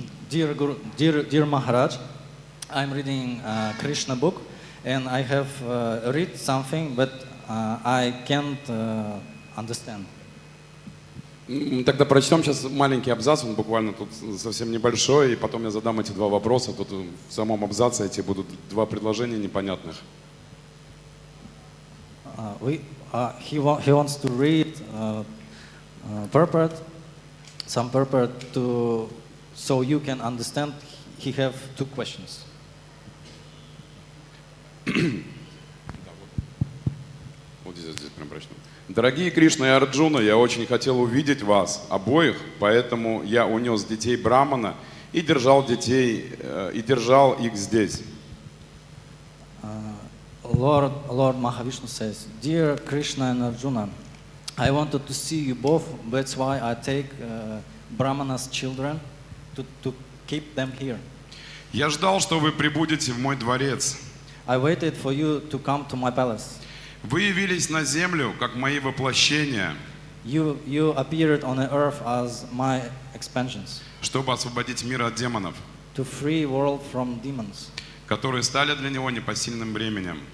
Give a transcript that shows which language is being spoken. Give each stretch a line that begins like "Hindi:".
English: Dear Maharaj, I'm reading Krishna book, and I have read something, but I can't understand.
Russian: Тогда прочтем сейчас маленький абзац, он буквально тут совсем небольшой, и потом я задам эти два вопроса. Тут в самом абзаце эти будут два предложения непонятных.
English: He wants to read purport, some purport to, so you can understand. He have two questions.
Russian: Вот здесь прям прочтем. Дорогие Кришна и Арджуна, я очень хотел увидеть вас обоих, поэтому я унес детей брахмана и держал их здесь.
English: Lord Mahavishnu says, Dear Krishna and Arjuna, I wanted to see you both, that's why I take Brahmana's children to keep them here.
Russian: Я ждал, что вы прибудете в мой дворец.
English: I waited for you to come to my palace.
Russian: Вы явились на землю, как мои воплощения,
English: You appeared on the earth as my expansions,
Russian: чтобы освободить мир от демонов,
English: to free world from demons,
Russian: которые стали для него непосильным бременем.